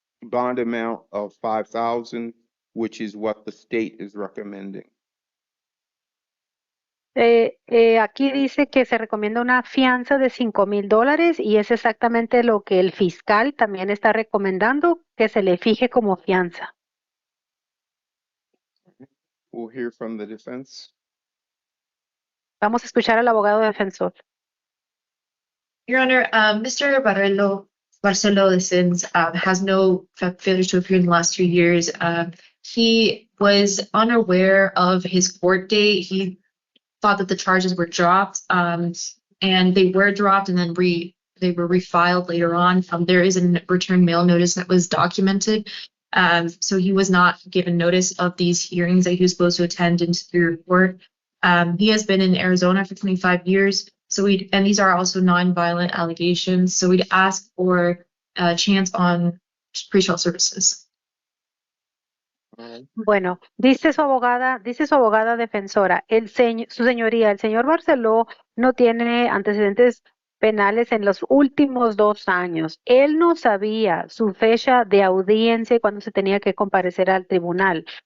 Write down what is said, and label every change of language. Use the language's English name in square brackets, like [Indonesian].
[English] bond amount of 5,000, which is what the state is recommending. [Spanish] Aquí dice que se recomienda una fianza de $5,000 y es exactamente lo que el fiscal también está recomendando que se le fije como fianza. [English] We'll hear from the defense. [Spanish] Vamos a escuchar al abogado defensor. [English] Your Honor, Mr. Barcelo Listens has no failure to appear in the last 2 years. He was unaware of his court date. He thought that the charges were dropped, and they were dropped and then they were refiled later on. There is a return mail notice that was documented. So he was not given notice of these hearings that he was supposed to attend in Superior Court. He has been in Arizona for 25 years. And these are also non-violent allegations. So we'd ask for a chance on pretrial services. [Spanish] Bueno, dice su abogada defensora, su señoría, el señor Barceló no tiene antecedentes penales en los últimos 2 años. Él no sabía su fecha de audiencia y cuándo se tenía que comparecer al tribunal.